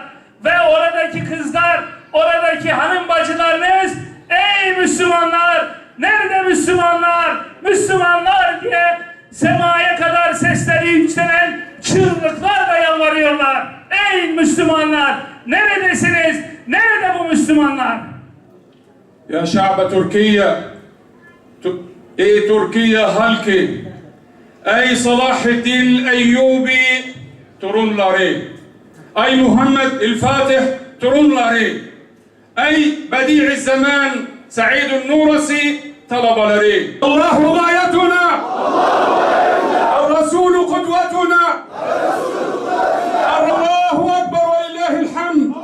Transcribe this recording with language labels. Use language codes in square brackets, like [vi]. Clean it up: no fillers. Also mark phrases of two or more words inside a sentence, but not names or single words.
[tr] Ve oradaki kızlar, oradaki hanım bacılarınız, ey Müslümanlar, nerede Müslümanlar, Müslümanlar diye semaya kadar sesleri yükselen çığlıklarla yalvarıyorlar. Ey Müslümanlar, neredesiniz? Nerede bu Müslümanlar? [ar] يا شعب تركيا [tr] ey Türkiye halkı ey Selahaddin Eyyubi torunları ey Muhammed Fatih torunları ey Bediüzzaman Said Nursi talebeleri [ar] الله غايتنا الرسول قدوتنا الله اكبر ولله الحمد